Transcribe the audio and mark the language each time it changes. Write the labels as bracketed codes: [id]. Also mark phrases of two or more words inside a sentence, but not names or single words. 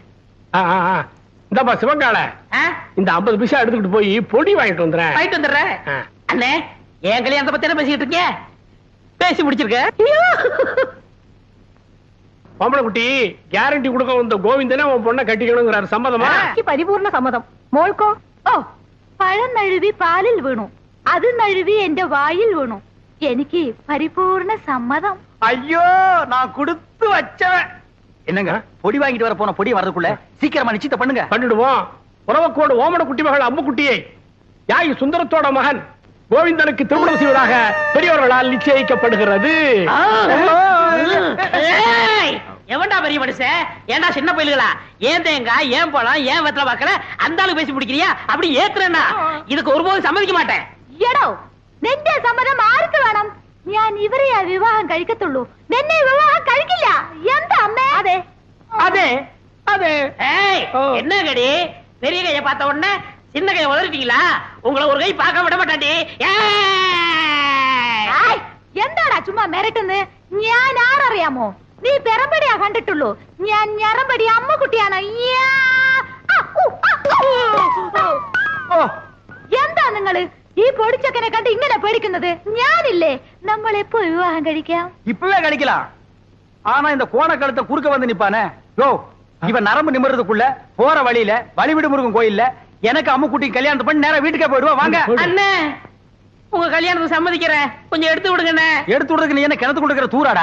[ta] இந்தப்பா சிவங்கால, இந்த 50 பைசா எடுத்துக்கிட்டு போய் பொடி வாங்கிட்டு வந்துடுறேன். வாங்கிட்டு வந்துடுறேன். அண்ணே என் கல்யாணத்தை பத்தி என்ன பேசிக்கிட்டு இருக்கீங்க? பேசி முடிச்சிருக்க. பொம்பளை குட்டி, கேரண்டி கொடுக்க வந்த கோவிந்தனே உன் பொண்ணை கட்டிக்கணுங்கிறாரு. சம்மதமா? [ml] പരിപൂർണ സമ്മതം. മോൾക്കോ? ഓ, പഴം നഴുവി പാലിൽ വീണു, അത് നഴുവി എന്റെ വായിൽ വീണു. എനിക്ക് പരിപൂർണ സമ്മതം. [ta] ஐயோ, நான் கொடுத்து வச்சவன். என்னங்க பொடி வாங்கிட்டு வர போன பொடி வரதுக்குள்ள சீக்கிரமா நிச்சயத்தை பண்ணுங்க. பண்ணிடுவோம். உறவக்கோடு ஓமன குட்டி மகள் அம்மு குட்டியை யாகி சுந்தரத்தோட மகன் கோவிந்தனுக்கு திருமணம் செய்வதாக பெரியவர்களால் நிச்சயிக்கப்படுகிறது. எவன்டா பெரிய மனுஷன்? ஏன்டா சின்ன பயில்களா? ஏன் தேங்காய், ஏன் பழம், ஏன் வெத்தலை பாக்கல அந்த ஆளு பேசி பிடிக்கிறியா? அப்படி ஏத்துறேன்னா இதுக்கு ஒருபோதும் சம்மதிக்க மாட்டேன். [ml] എടോ, നിന്റെ സമ്മതം ആർക്ക് വേണം? ഞാൻ ഇവരെയാ വിവാഹം കഴിക്കത്തുള്ളൂ നിന്നെ വിവാഹം കഴിക്കില്ല എന്താ അമ്മേ അതെ [ta] அதே அதே ஏய் என்ன கடி பெரிய கைய பார்த்த உடனே சின்ன கைய உதறிட்டீங்களா உங்களை ஒரு கை பார்க்க விட மாட்டாண்டி [ml] എന്താടാ ചുമ്മാ മിരട്ടുന്ന് ഞാൻ ആരറിയാമോ നീ പെരമ്പടിയാ കണ്ടിട്ടുള്ളൂ ഞാൻ ഞരമ്പടി അമ്മക്കുട്ടിയാണ് എന്താ നിങ്ങള് ഈ പൊടിച്ചക്കനെ കണ്ട് ഇങ്ങനെ പേടിക്കുന്നത് ഞാനില്ലേ നമ്മൾ എപ്പോ വിവാഹം കഴിക്കാം [ta] இப்பவே கிடைக்கலாம் ஆனா இந்த கோணக்கழுத்தை குறுக்க வந்து நிப்பானே யோ இவன் நரம்பு நிமிர்றதுக்குள்ள போற வழியில வழிவிடு முருகன் கோயில்ல எனக்கு அம்முக்குட்டி கல்யாணத்தை பண்ணி நேரா வீட்டுக்கே போயிடுவா வாங்க அண்ணே உங்க கல்யாணத்துக்கு சம்மதிக்கிறேன் கொஞ்சம் எடுத்து விடுங்கண்ணே எடுத்து விடுறதுக்கு நீ என்ன கிணத்து கொடுக்கிற தூராடா